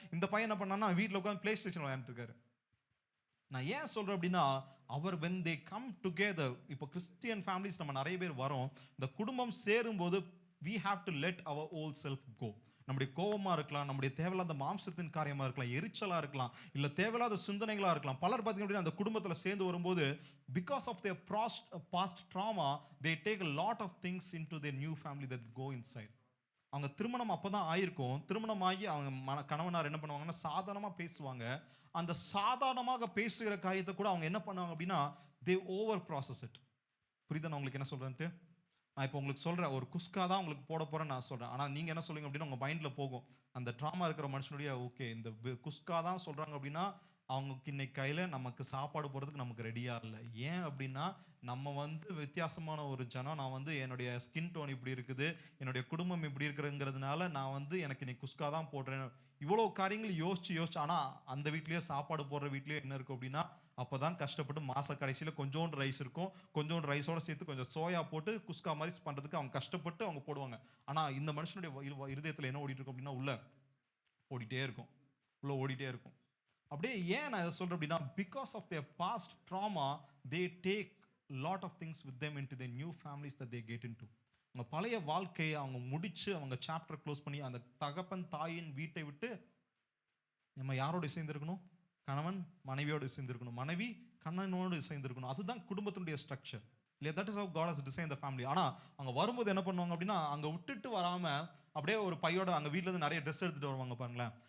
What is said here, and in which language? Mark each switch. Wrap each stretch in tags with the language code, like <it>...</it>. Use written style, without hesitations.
<ta>இந்த பையன் என்ன பண்ணான்னா வீட்டில் உட்காந்து பிளே ஸ்டேஷன் விளையாண்டுட்டு இருக்காரு. நான் ஏன் சொல்றேன் அப்படின்னா, அவர்</ta> <en>when they come together,</en> <ta>இப்போ கிறிஸ்டியன் ஃபேமிலிஸ் நம்ம நிறைய பேர் வரோம், இந்த குடும்பம் சேரும்போது</ta> <en>we have to let our old self go.</en> <ta>நம்முடைய கோபமா இருக்கலாம், நம்முடைய தேவையில்லாத மாம்சத்தின் காரியமா இருக்கலாம், எரிச்சலா இருக்கலாம், இல்ல தேவையில்லாத சிந்தனைகளா இருக்கலாம். பலர் பார்த்தீங்க அப்படின்னா அந்த குடும்பத்தில் சேர்ந்து வரும்போது</ta> <en>because of their past trauma they take a lot of things into their new family that go inside.</en> <ta>அவங்க திருமணம் அப்பதான் ஆயிருக்கும். திருமணம் ஆகி அவங்க கணவனார் என்ன பண்ணுவாங்கன்னா சாதாரணமா பேசுவாங்க. அந்த சாதாரணமாக பேசுகிற காரியத்தை கூட அவங்க என்ன பண்ணுவாங்க அப்படின்னா</ta> <en>they over process it.</en> <ta>புரியுதா நான் உங்களுக்கு என்ன சொல்றேன்ட்டு? நான் இப்போ உங்களுக்கு சொல்றேன், ஒரு குஸ்கா தான் உங்களுக்கு போட போறேன்னு நான் சொல்றேன். ஆனால் நீங்க என்ன சொல்லுங்க அப்படின்னா உங்க மைண்ட்ல போகும் அந்த ட்ராமா இருக்கிற மனுஷனுடைய, ஓகே இந்த குஸ்கா தான் சொல்றாங்க அப்படின்னா அவங்களுக்கு இன்னைக்கு கையில நமக்கு சாப்பாடு போடுறதுக்கு நமக்கு ரெடியா இல்லை. ஏன் அப்படின்னா நம்ம வந்து வித்தியாசமான ஒரு ஜனம், நான் வந்து என்னுடைய ஸ்கின் டோன் இப்படி இருக்குது, என்னுடைய குடும்பம் இப்படி இருக்குங்கிறதுனால நான் வந்து எனக்கு இன்னைக்கு குஸ்கா தான் போடுறேன். இவ்வளோ காரியங்கள் யோசிச்சு ஆனால் அந்த வீட்லயே சாப்பாடு போடுற வீட்லயே என்ன இருக்கும் அப்படின்னா, அப்போதான் கஷ்டப்பட்டு மாச கடைசியில் கொஞ்சோண்டு ரைஸ் இருக்கும், கொஞ்சோண்டு ரைஸோட சேர்த்து கொஞ்சம் சோயா போட்டு குஸ்கா மாதிரி பண்ணுறதுக்கு அவங்க கஷ்டப்பட்டு அவங்க போடுவாங்க. ஆனால் இந்த மனுஷனுடைய இருதயத்தில் என்ன ஓடிட்டு இருக்கும் அப்படின்னா உள்ள ஓடிட்டே இருக்கும். அப்படியே ஏன் நான் இதை சொல்றேன் அப்படின்னா,</ta> <en>Because of their past trauma they take lot of things with them into the new families that they get into.</en> <ta>அவங்க பழைய வாழ்க்கையை அவங்க முடிச்சு அவங்க சாப்டர் க்ளோஸ் பண்ணி அந்த தகப்பன் தாயின் வீட்டை விட்டு நம்ம யாரோட சேர்ந்திருக்கணும், கணவன் மனைவியோடு இசைந்திருக்கணும், மனைவி கணவனோடு இசைந்திருக்கணும். அதுதான் குடும்பத்தினுடைய ஸ்ட்ரக்சர் இல்லையா?</ta> <en>That is how God has design the family.</en> <ta>ஆனால் அங்கே வரும்போது என்ன பண்ணுவாங்க அப்படின்னா, அங்கே விட்டுட்டு வராமல் அப்படியே ஒரு பையோட அங்கே வீட்டிலேருந்து நிறைய ட்ரெஸ் எடுத்துகிட்டு வருவாங்க பாருங்களேன்.</ta>